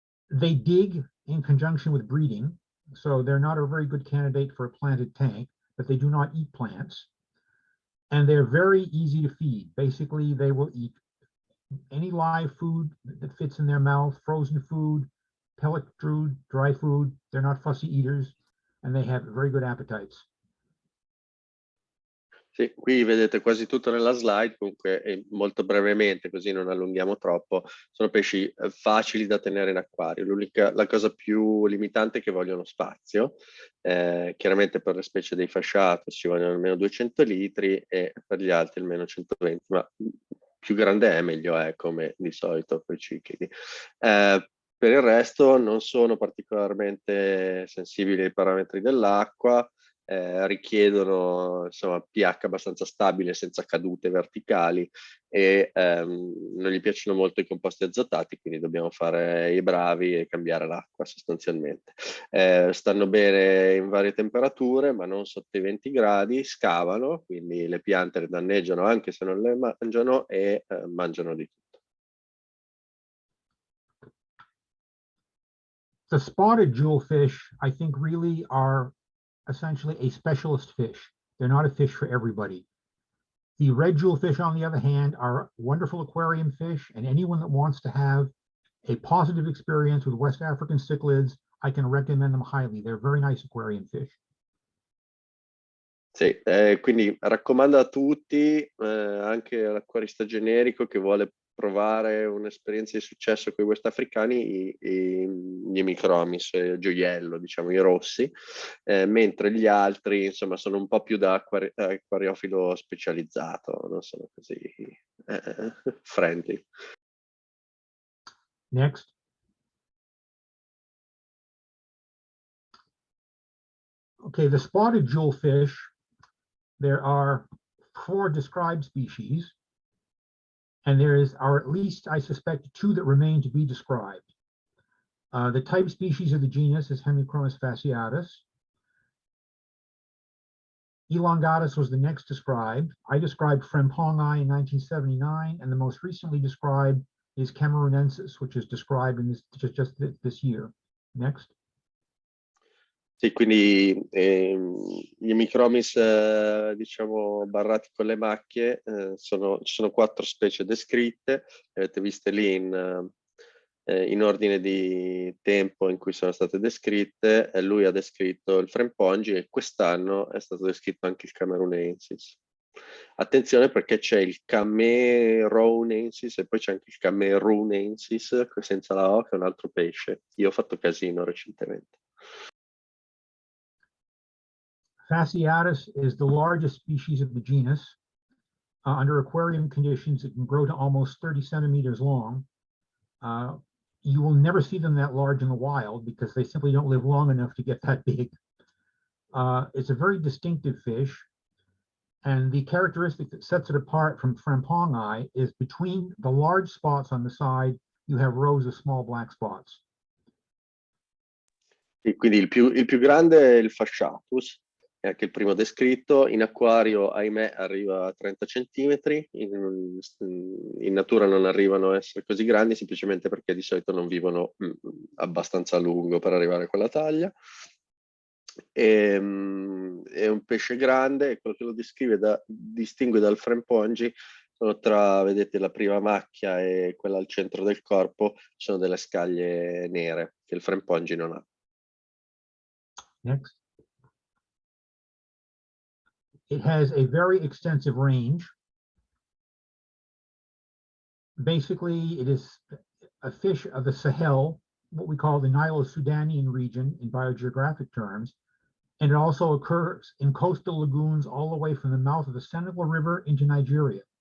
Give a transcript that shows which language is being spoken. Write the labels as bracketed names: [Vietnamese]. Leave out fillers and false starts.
[English] They dig in conjunction with breeding, so they're not a very good candidate for a planted tank, but they do not eat plants. And they're very easy to feed. Basically, they will eat any live food that fits in their mouth, frozen food, pellet food, dry food. They're not fussy eaters, and they have very good appetites. [Italian] Sì, qui vedete quasi tutto nella slide, comunque molto brevemente, così non allunghiamo troppo. Sono pesci facili da tenere in acquario. La cosa più limitante è che vogliono spazio. Chiaramente per le specie dei fasciatus ci vogliono almeno 200 litri e per gli altri almeno 120, ma più grande è meglio è, come di solito per i ciclidi. Per il resto non sono particolarmente sensibili ai parametri dell'acqua. Richiedono insomma pH abbastanza stabile senza cadute verticali e non gli piacciono molto i composti azotati, quindi dobbiamo fare i bravi e cambiare l'acqua sostanzialmente. Stanno bene in varie temperature ma non sotto i 20 gradi, scavano, quindi le piante le danneggiano anche se non le mangiano e mangiano di tutto. [English] The spotted jewelfish, I think, really are essentially a specialist fish. They're not a fish for everybody. The red jewelfish, on the other hand, are wonderful aquarium fish, and anyone that wants to have a positive experience with West African cichlids, I can recommend them highly. They're very nice aquarium fish. [Italian] Sì, quindi raccomando a tutti, anche all'acquarista generico che vuole provare un'esperienza di successo con i west africani, gli Hemichromis, gioiello, diciamo, i rossi, mentre gli altri, insomma, sono un po' più da acquariofilo specializzato, non sono così friendly. [English] Next. Okay, the spotted jewelfish, there are 4 described species, and there are at least, I suspect, 2 that remain to be described. The type species of the genus is Hemichromis fasciatus. Elongatus was the next described. I described Frempongii in 1979, and the most recently described is Cameronensis, which is described in just this year. Next. [Italian] Sì, quindi gli Hemichromis, diciamo, barrati con le macchie, ci sono 4 specie descritte, le avete viste lì in ordine di tempo in cui sono state descritte. Lui ha descritto il Frempongii e quest'anno è stato descritto anche il Cameronensis. Attenzione perché c'è il Cameronensis e poi c'è anche il Cameronensis senza la O, che è un altro pesce. Io ho fatto casino recentemente. [English] Fasciatus is the largest species of the genus. Under aquarium conditions, it can grow to almost 30 centimeters long. You will never see them that large in the wild because they simply don't live long enough to get that big. It's a very distinctive fish. And the characteristic that sets it apart from Frampongi is between the large spots on the side, you have rows of small black spots. [Italian] E quindi il più grande è il Fasciatus, è anche il primo descritto. In acquario, ahimè, arriva a 30 centimetri. In natura non arrivano a essere così grandi, semplicemente perché di solito non vivono abbastanza a lungo per arrivare a quella taglia. È un pesce grande, e quello che lo distingue dal Frampongi sono vedete, la prima macchia e quella al centro del corpo, ci sono delle scaglie nere che il Frampongi non ha. [English] Next. It has a very extensive range. Basically, it is a fish of the Sahel, what we call the Nilo-Sudanian region in biogeographic terms, and it also occurs in coastal lagoons all the way from the mouth of the Senegal River into Nigeria.